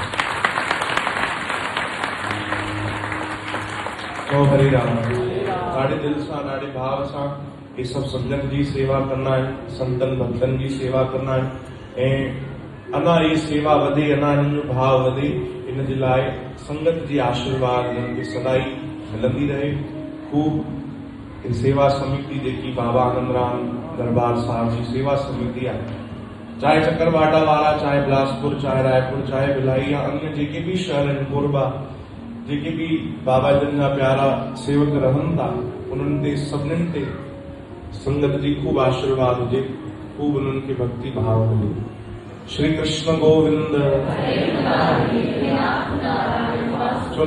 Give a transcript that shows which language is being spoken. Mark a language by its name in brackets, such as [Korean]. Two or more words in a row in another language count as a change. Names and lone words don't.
[Sindhi] हरे राम। ॾाढे दिल सां ॾाढे भाव सां ये सभु संतनि जी सेवा कंदा आहिनि, संतनि भक्तनि जी सेवा कंदा आहिनि। ऐं अञा ये सेवा वधे, अञा हिननि जो भाव वधे, इन जे लाइ संगत जी आशीर्वाद हिननि खे सदाई मिलंदी रहे। खूब सेवा समिति जेकी बाबा आनंदराम दरबार साहब जी सेवा समिति आहे, चाहे चकरवाटा वाला, चाहे बिलासपुर, चाहे रायपुर, चाहे भिलाई या अन्य जेके भी शहर आहिनि, कोरबा, जेके भी बाबा जन जा प्यारा सेवक रहनि था, उन्हनि ते सभिनीनि ते संगत जी खूब आशीर्वाद हुजे, खूब उन्हनि खे भक्ति भाव मिले। श्री कृष्ण गोविंद।